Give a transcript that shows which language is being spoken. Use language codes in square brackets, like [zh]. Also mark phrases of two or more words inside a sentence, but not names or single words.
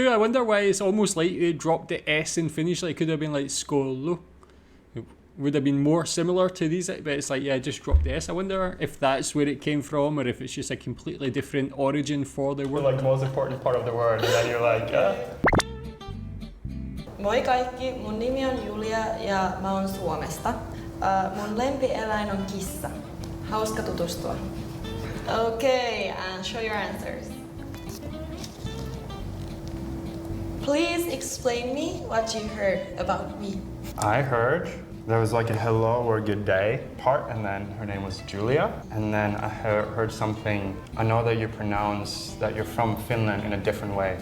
[en] I wonder why it's almost like they dropped the S in Finnish. Like, it could have been like skolu. It would have been more similar to these, but it's like, yeah, just drop the S. I wonder if that's where it came from, or if it's just a completely different origin for the word. Like the most important part of the word, and then you're like, [fi] Moi kaikki, mun nimi on Julia ja mä oon Suomesta. Mun lempieläin on kissa. Hauska tutustua. [en] Okay, and show your answers. Please explain me what you heard about me. I heard there was like a hello or good day part, and then her name was Julia. And then I heard something. I know that you pronounce that you're from Finland in a different way.